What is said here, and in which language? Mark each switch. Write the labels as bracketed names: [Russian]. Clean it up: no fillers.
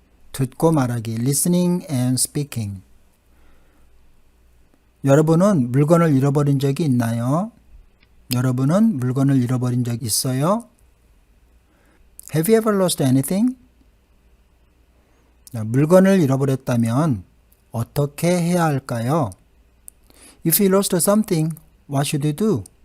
[Korean] 듣고 말하기 [English] listening and speaking. [Korean] 여러분은 물건을 잃어버린 적이 있나요? 여러분은 물건을 잃어버린 적 있어요? [English] Have you ever lost anything? [Korean] 물건을 잃어버렸다면 어떻게 해야 할까요? [English] If you lost something, what should you do?